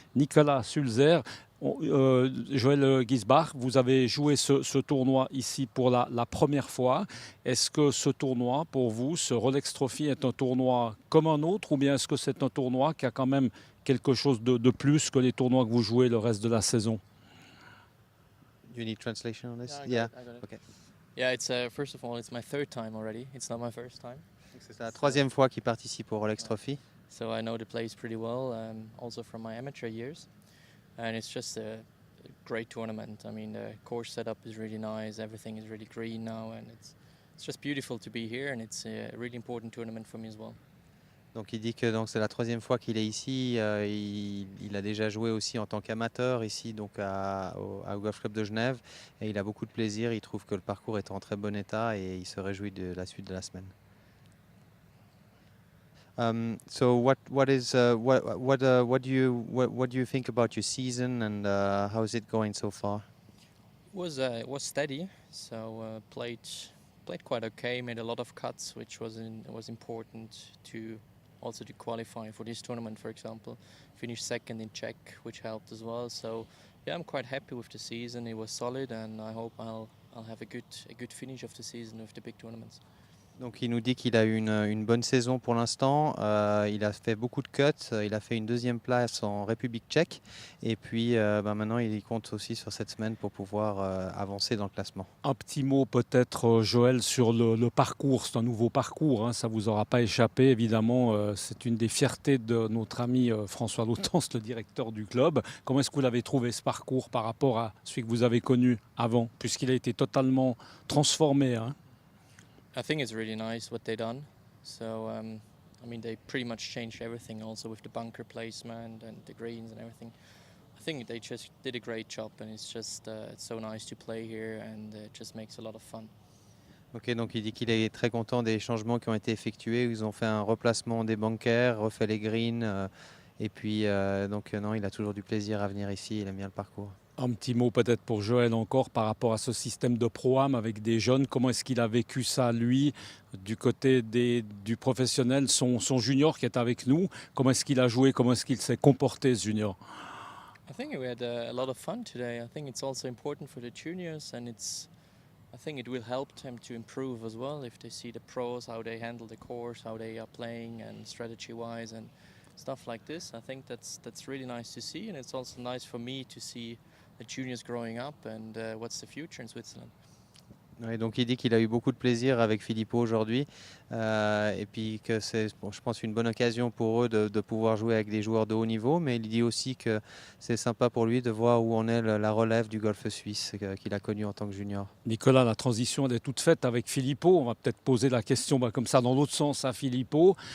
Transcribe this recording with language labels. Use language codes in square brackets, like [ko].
[fr] Nicolas Sulzer. Joël Gisbach, vous avez joué ce tournoi ici pour la première fois. Est-ce que ce tournoi, pour vous, ce Rolex Trophy est un tournoi comme un autre ou bien est-ce que c'est un tournoi qui a quand même quelque chose de plus que les tournois que vous jouez le reste de la saison? [en] You need translation on this? Yeah, I got it. Okay. Yeah, it's first of all, it's my third time already. It's not my first time. [fr] C'est la troisième fois qu'il participe au Rolex Trophy. [en] So I know the place pretty well, also from my amateur years. And it's just a great tournament. I mean, the course setup is really nice. Everything is really green now, and it's just beautiful to be here. And it's a really important tournament for me as well. [fr] Donc il dit que c'est la troisième fois qu'il est ici. Il a déjà joué aussi en tant qu'amateur ici donc au Golf Club de Genève et il a beaucoup de plaisir. Il trouve que le parcours est en très bon état et il se réjouit de la suite de la semaine. [en] So what do you think about your season and how is it going so far? It was steady, so played quite okay. Made a lot of cuts, which was important to also to qualify for this tournament. For example, finished second in Czech, which helped as well. So yeah, I'm quite happy with the season. It was solid, and I hope I'll have a good finish of the season with the big tournaments. [fr] Donc il nous dit qu'il a eu une bonne saison pour l'instant. Il a fait beaucoup de cuts. Il a fait une deuxième place en République tchèque. Et puis maintenant, il compte aussi sur cette semaine pour pouvoir avancer dans le classement. Un petit mot peut-être, Joël, sur le parcours. C'est un nouveau parcours, hein, ça ne vous aura pas échappé. Évidemment, c'est une des fiertés de notre ami François Lautens, le directeur du club. Comment est-ce que vous l'avez trouvé ce parcours par rapport à celui que vous avez connu avant, puisqu'il a été totalement transformé, hein? [en] I think it's really nice what they done. So I mean, they pretty much changed everything, also with the bunker placement and the greens and everything. I think they just did a great job, and it's just it's so nice to play here, and it just makes a lot of fun. [fr] Ok, donc il dit qu'il est très content des changements qui ont été effectués. Ils ont fait un replacement des bunkers, refait les greens. Et puis, non, il a toujours du plaisir à venir ici. Il aime bien le parcours. Un petit mot peut-être pour Joël encore par rapport à ce système de pro-am avec des jeunes. Comment est-ce qu'il a vécu ça, lui, du côté du professionnel, son junior qui est avec nous? Comment est-ce qu'il a joué? Comment est-ce qu'il s'est comporté, ce junior? [en] I think we had a lot of fun today. I think it's also important for the juniors, and I think it will help them to improve as well if they see the pros, how they handle the course, how they are playing, and strategy-wise and stuff like this. I think that's really nice to see, and it's also nice for me to see the juniors growing up and what's the future in Switzerland. [fr] Ouais, donc il dit qu'il a eu beaucoup de plaisir avec Filippo aujourd'hui et puis que c'est, je pense, une bonne occasion pour eux de pouvoir jouer avec des joueurs de haut niveau, mais il dit aussi que c'est sympa pour lui de voir où en est la relève du golf suisse qu'il a connu en tant que junior. Nicolas, la transition elle est toute faite avec Filippo. On va peut-être poser la question comme ça dans l'autre sens à Filippo.